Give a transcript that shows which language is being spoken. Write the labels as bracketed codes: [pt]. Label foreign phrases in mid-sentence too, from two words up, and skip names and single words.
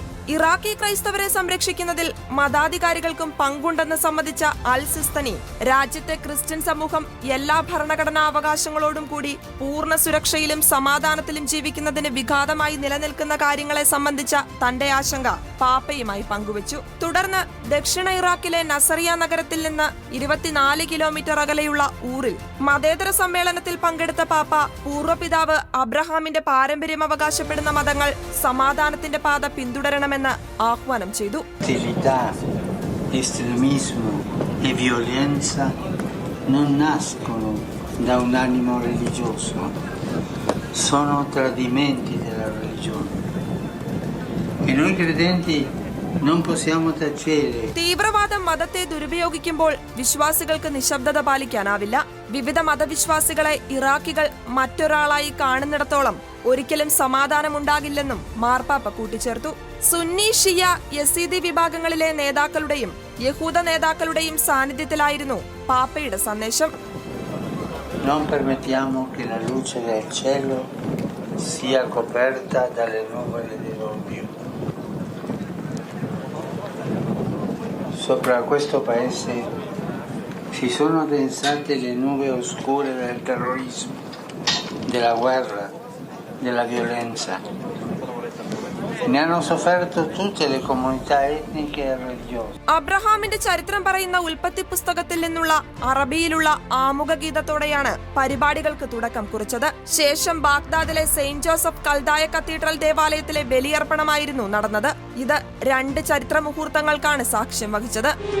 [ml] ഇറാഖി ക്രൈസ്തവരെ സംരക്ഷിക്കുന്നതിൽ മതാധികാരികൾക്കും പങ്കുണ്ടെന്ന് സമ്മതിച്ച അൽ സിസ്തനി രാജ്യത്തെ ക്രിസ്ത്യൻ സമൂഹം എല്ലാ ഭരണഘടനാ അവകാശങ്ങളോടും കൂടി പൂർണ്ണ സുരക്ഷയിലും സമാധാനത്തിലും ജീവിക്കുന്നതിന് വിഘാതമായി നിലനിൽക്കുന്ന കാര്യങ്ങളെ സംബന്ധിച്ച തന്റെ ആശങ്ക പാപ്പയുമായി പങ്കുവച്ചു. തുടർന്ന് ദക്ഷിണ ഇറാഖിലെ നസറിയ നഗരത്തിൽ നിന്ന് 24 കിലോമീറ്റർ അകലെയുള്ള ഊറിൽ മതേതര സമ്മേളനത്തിൽ പങ്കെടുത്ത പാപ്പ പൂർവ്വപിതാവ് അബ്രഹാമിന്റെ പാരമ്പര്യം അവകാശപ്പെടുന്ന മതങ്ങൾ സമാധാനത്തിന്റെ പാത പിന്തുടരണമെന്ന് ആഹ്വാനം ചെയ്തു. [it] Estremismo e violenza non nascono da un animo religioso, sono tradimenti della religione e noi credenti non possiamo tacere. [ml] തീവ്രവാദം മതത്തെ ദുരുപയോഗിക്കുമ്പോൾ വിശ്വാസികൾക്ക് നിശബ്ദത പാലിക്കാനാവില്ല. വിവിധ മതവിശ്വാസികളെ ഇറാഖികൾ മറ്റൊരാളായി കാണുന്നിടത്തോളം ഒരിക്കലും സമാധാനമുണ്ടാകില്ലെന്നും മാർപ്പാപ്പ കൂട്ടിച്ചേർത്തു. സുന്നി, ഷിയ, യസീദി വിഭാഗങ്ങളിലെ നേതാക്കളുടെയും യഹൂദ നേതാക്കളുടെയും സാന്നിധ്യത്തിലായിരുന്നു പാപ്പയുടെ സന്ദേശം. [it] Non permettiamo che la luce del cielo sia coperta dalle nuvole dell'odio. Sopra questo paese si sono addensate le nuvole oscure del terrorismo, della guerra, della violenza. Ne hanno sofferto tutte le comunità etniche e religiose. [ml] അബ്രഹാമിന്റെ ചരിത്രം പറയുന്ന ഉൽപ്പത്തി പുസ്തകത്തിൽ നിന്നുള്ള അറബിയിലുള്ള ആമുഖ ഗീതത്തോടെയാണ് പരിപാടികൾക്ക് തുടക്കം കുറിച്ചത്. ശേഷം ബാഗ്ദാദിലെ സെയിന്റ് ജോസഫ് കൽദായ കത്തീഡ്രൽ ദേവാലയത്തിലെ ബലിയർപ്പണമായിരുന്നു നടന്നത്. ഇത് 2 ചരിത്ര മുഹൂർത്തങ്ങൾക്കാണ് സാക്ഷ്യം വഹിച്ചത്.